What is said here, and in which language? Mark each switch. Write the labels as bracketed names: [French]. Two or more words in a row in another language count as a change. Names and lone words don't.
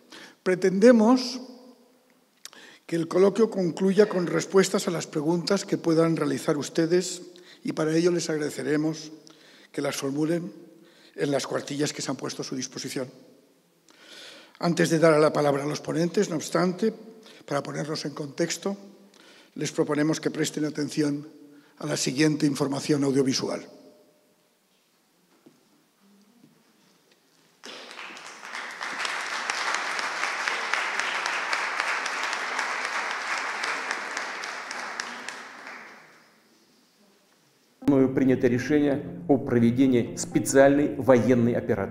[Spanish] Pretendemos que el coloquio concluya con respuestas a las preguntas que puedan realizar ustedes y para ello les agradeceremos que las formulen en las cuartillas que se han puesto a su disposición. Antes de dar la palabra a los ponentes, no obstante, para ponernos en contexto, les proponemos que presten atención a la siguiente información audiovisual. [Russian] Мною принято решение о проведении специальной военной операции.